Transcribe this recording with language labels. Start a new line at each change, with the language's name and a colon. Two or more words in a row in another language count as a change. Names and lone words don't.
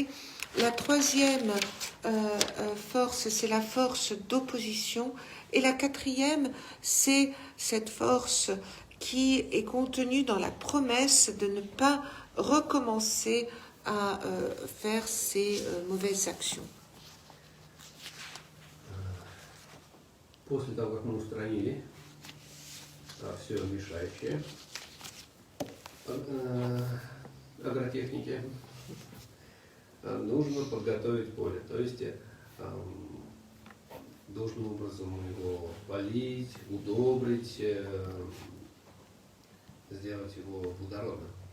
French: La troisième force, c'est la force d'opposition, et la quatrième, c'est cette force qui est contenue dans la promesse de ne pas recommencer à faire ces mauvaises actions.
Russian: После того, как мы устранили все мешающее агротехнике, нужно подготовить поле, то есть должным образом его полить, удобрить, сделать его плодородным.